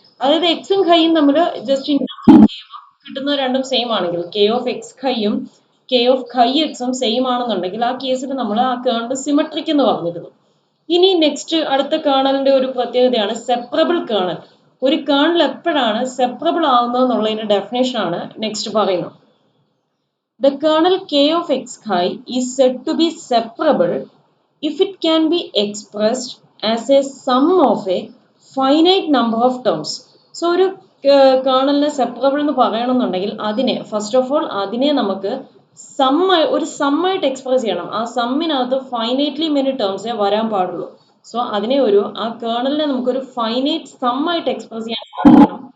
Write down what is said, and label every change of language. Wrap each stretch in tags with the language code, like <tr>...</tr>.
<ml>അതായത് എക്സും ഹൈയും തമ്മിൽ ജസ്റ്റ് ഇന്റർചേഞ്ച് ചെയ്യുമ്പോൾ കിട്ടുന്ന രണ്ടും സെയിം ആണെങ്കിൽ K of X ഹൈയും K of high എക്സും സെയിം ആണെന്നുണ്ടെങ്കിൽ ആ കേസിൽ നമ്മൾ ആ കേർണൽ സിമെട്രിക് എന്ന് പറഞ്ഞിരുന്നു. ഇനി നെക്സ്റ്റ് അടുത്ത കേർണലിന്റെ ഒരു പ്രത്യേകതയാണ് സെപ്പറബിൾ കേർണൽ. ഒരു കേർണൽ എപ്പോഴാണ് സെപ്പറബിൾ ആവുന്നത് എന്നുള്ളതിന്റെ ഡെഫിനേഷൻ ആണ് നെക്സ്റ്റ് പറയുന്നത്.</ml> <en>The kernel K of x high is said to be separable if it can be expressed as a sum of a finite number of terms.</en> <ml>So ഒരു കേർണലിനെ separable എന്ന് പറയണമെന്നുണ്ടെങ്കിൽ അതിനെ first of all അതിനെ നമുക്ക് ഒരു സമ്മായിട്ട് express ചെയ്യണം. ആ സമ്മിനകത്ത് finitely many ടേംസേ വരാൻ പാടുള്ളൂ. സോ അതിനെ ആ കേർണലിനെ നമുക്കൊരു ഫൈനൈറ്റ് സമ്മായിട്ട് എക്സ്പ്രസ് ചെയ്യാൻ സാധിക്കണം.</ml>